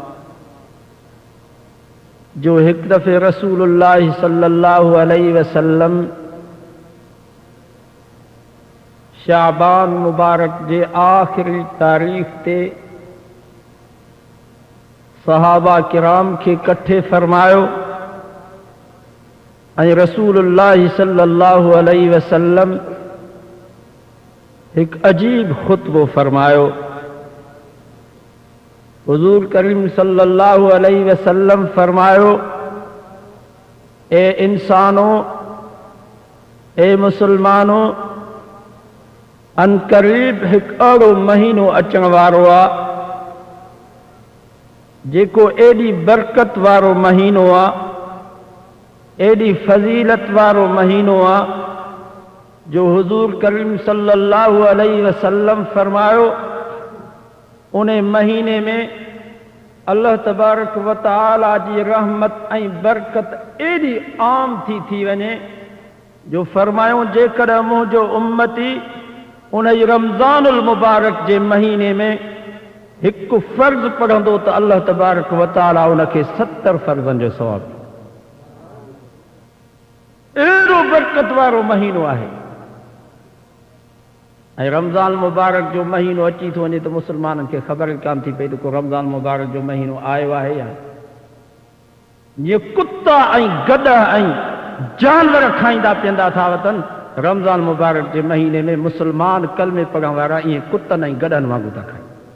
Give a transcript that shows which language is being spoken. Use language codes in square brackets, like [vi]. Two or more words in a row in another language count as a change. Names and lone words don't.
[sd] जो एक दफ़े रसूलुल्लाह [ar] صلى الله عليه وسلم [sd] शाबान मुबारक जे आखिरी तारीख़ ते सहाबा किराम के कट्ठे फरमायो ऐं रसूलुल्लाह [ar] صلى الله عليه وسلم [sd] एक अजीब खुतबो फरमायो। हुजूर करीम [ar] صلى الله عليه وسلم [sd] फरमायो, ए इंसानों, ए मुसलमानों, अनकरीब एक अड़ो महीनो अचण वारो आहे जेको एडी बरकत वारो महीनो आहे, एडी फजीलत वारो महीनो आहे जो हुजूर करीम सल्लल्लाहु [ar] عليه وسلم [sd] फरमायो उन महीने में [ar] الله تبارك وتعالى [sd] जी रहमत ऐं बरकत एडी आम थी वञे जो फरमायो जेकॾहिं मुंहिंजो उम्मती उन [ar] رمضان المبارك [sd] जे महीने में हिकु फर्ज़ पढ़ंदो त [ar] الله تبارك وتعالى [sd] उनखे 70 फर्ज़नि जो सवाब। एॾो बरकत वारो महीनो आहे ऐं रमज़ान मुबारक जो महीनो अची थो वञे त मुसलमाननि खे ख़बर कान थी पई त को रमज़ान मुबारक जो महीनो आयो आहे या जीअं कुता ऐं गॾ ऐं जानवर खाईंदा पीअंदा था वतन रमज़ान मुबारक जे महीने में मुसलमान कलमे पढ़ण वारा ईअं कुतनि ऐं गॾनि वांगुरु था खाइनि।